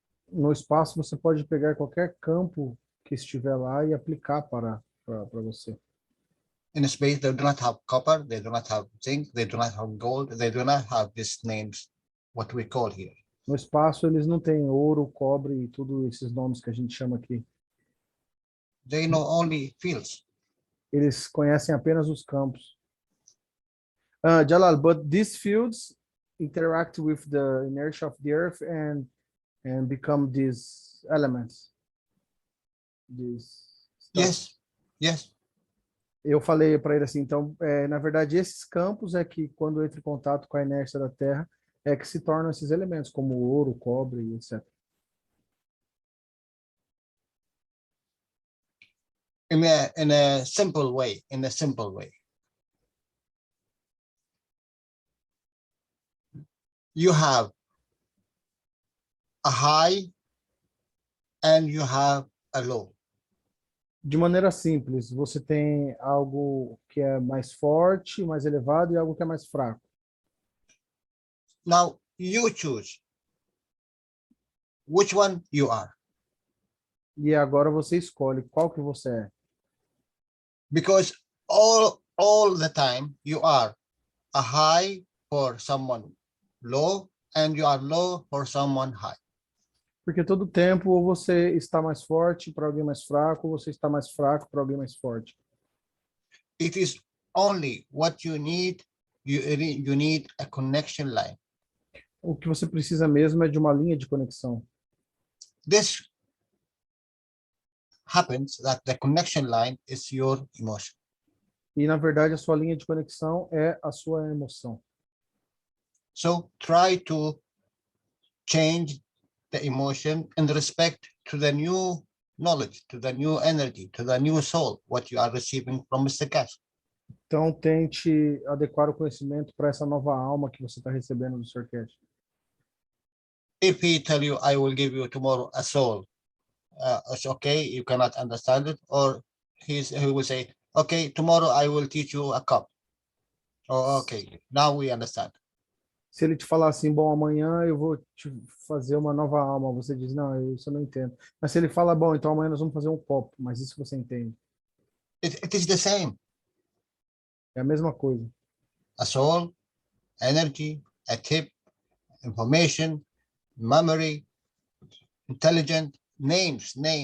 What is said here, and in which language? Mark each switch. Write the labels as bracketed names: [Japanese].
[Portuguese] No espaço, você pode pegar qualquer campo que estiver lá e aplicar para você. [English] In a space, they do not have copper, they do not have zinc, they do not have gold, they do not have these names, what we call here. [Portuguese] No espaço, eles não têm ouro, cobre e tudo esses nomes que a gente chama aqui. [English] They know only fields. [Portuguese] Eles conhecem apenas os campos. Jalal, [English] but these fields interact with the inertia of the earth and become these elements. These stuff. Yes, yes. [Portuguese] Eu falei para ele assim, então, na verdade, esses campos é que, quando entra em contato com a inércia da Terra, é que se tornam esses elementos, como o ouro, o cobre, etc. [English] In a simple way, you have a high and you have a low. [Portuguese] De maneira simples, você tem algo que é mais forte, mais elevado, e algo que é mais fraco. [English] Now you choose which one you are, [Portuguese] E agora você escolhe qual que você é. [English] because all the time you are a high for someone low and you are low for someone high. [Portuguese] Porque todo tempo ou você está mais forte para alguém mais fraco, ou você está mais fraco para alguém mais forte. [English] It is only what you need. You need a connection line. [Portuguese] O que você precisa mesmo é de uma linha de conexão. [English] This happens that the connection line is your emotion. [Portuguese] E, na verdade, a sua linha de conexão é a sua emoção. [English] So try to change the emotion in respect to the new knowledge, to the new energy, to the new soul, what you are receiving from Mr. Cash. [Portuguese] Então, tente adequar o conhecimento para essa nova alma que você está recebendo do Sr. Cash. [English] If he tell you, I will give you tomorrow a soul, it's okay, you cannot understand it, or he will say, okay, tomorrow I will teach you a cup. Oh, okay, now we understand. [Portuguese] Se ele te falar assim, bom, amanhã eu vou te fazer uma nova alma, você diz, não, isso eu não entendo. Mas se ele fala, bom, então amanhã nós vamos fazer um copo, mas isso você entende. [English] It is the same. [Portuguese] É a mesma coisa. [English] A soul, energy, a tip, information, memory, intelligent, names.